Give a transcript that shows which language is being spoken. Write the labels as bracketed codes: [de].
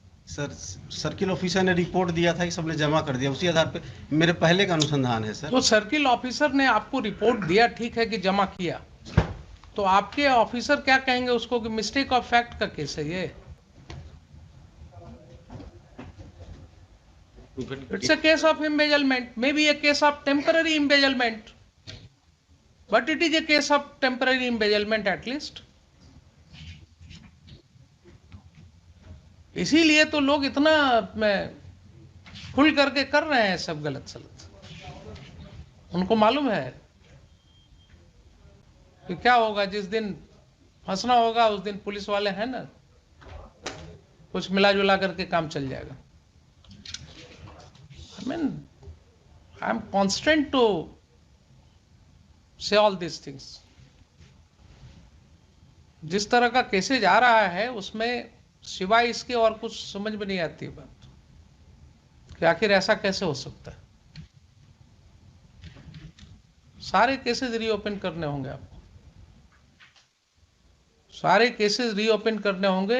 [hi] Sir circle officer ने report दिया था कि सबने जमा कर दिया, उसी आधार पे मेरे पहले का अनुसंधान है सर। तो सर्किल ऑफिसर ने आपको रिपोर्ट दिया, ठीक है कि जमा किया, तो आपके ऑफिसर क्या कहेंगे उसको कि मिस्टेक ऑफ फैक्ट का केस है ये? [en] It's a case of embezzlement, maybe a case of temporary embezzlement, but it is a case of temporary embezzlement at least. [hi] इसीलिए तो लोग इतना खुल करके कर रहे हैं सब गलत सलत। उनको मालूम है कि क्या होगा, जिस दिन फंसना होगा उस दिन पुलिस वाले हैं ना, कुछ मिला जुला करके काम चल जाएगा। [en] I mean, I'm constant to say all these things. [hi] जिस तरह का केसेज आ रहा है उसमें सिवाय इसके और कुछ समझ में नहीं आती बात कि आखिर ऐसा कैसे हो सकता है। सारे केसेज रीओपन करने होंगे आपको, सारे केसेस रीओपन करने होंगे।